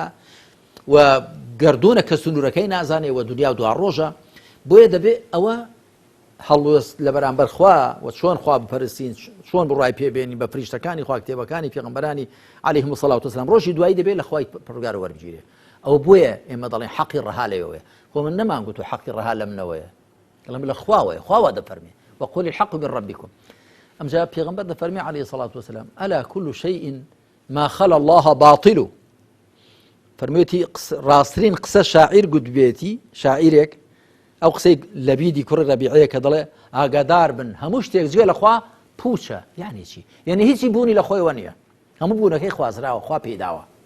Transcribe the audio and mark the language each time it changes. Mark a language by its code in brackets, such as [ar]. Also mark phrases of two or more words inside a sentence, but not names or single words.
[ckb] و گردونە کە سنوورەکەی نازانێ و دنیا و دوا ڕۆژە بۆیە دەبێت ئەوە هەڵوێست لە بەرامبەر خوا و چۆن خوا بپەرستین چۆن بڕای پێبێنی بە فریشتەکانی خوا کتێبەکانی پێغەمبەرانی [ar] عەلەیهیمو سەڵات وسەلام [ckb] ڕۆژی دوایی دەبێت لە خوای پەروەردگار وەربگیرێ ئەو بۆیە ئێمە دەڵێن حەقی ڕەها لەوەیە خۆ من نەمانگوت و حەقی ڕەها لە منەوەیە لەم لە خواوەیە خواوا دەفەرمێ [ar] وقل الحق من ربكم [ckb] ئەمجا پێغەمبەر دەفەرمێ [ar] عەلەیهی سەڵات وسەلام ئەلا كل شيء ما خلا الله باطل [ckb] فەرموویەتی ڕاستترین قسە شاعیر گوتبێتی شاعیرێک ئەو قسەی لە بیدی کوڕی ڕەبیعەیە کە دەڵێ ئاگادار بن هەموو شتێک جگە لە خوا پوچە یعنی چی یعنی هیچی بوونی لە خۆیەوە نییە هەموو بوونەکەی خوازراوە خوا پێداوە